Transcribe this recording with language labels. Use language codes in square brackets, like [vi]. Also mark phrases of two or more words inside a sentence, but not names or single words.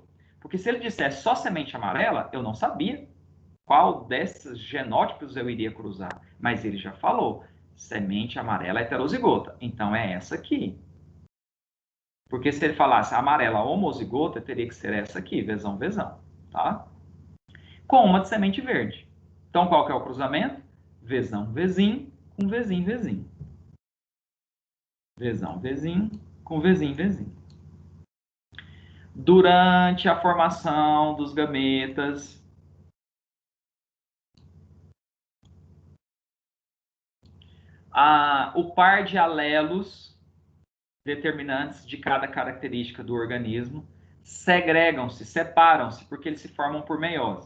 [pt] Porque se ele disser só semente amarela, eu não sabia qual desses genótipos eu iria cruzar. Mas ele já falou, semente amarela heterozigota. Então é essa aqui. Porque se ele falasse amarela homozigota, teria que ser essa aqui, vezão, vezão. Tá? Com uma de semente verde. Então qual que é o cruzamento? Vezão, vezim, com vezim, vezim. Vezão, vezim, com vezim, vezim. Durante a formação dos gametas, o par de alelos determinantes de cada característica do organismo segregam-se, separam-se, porque eles se formam por meiose.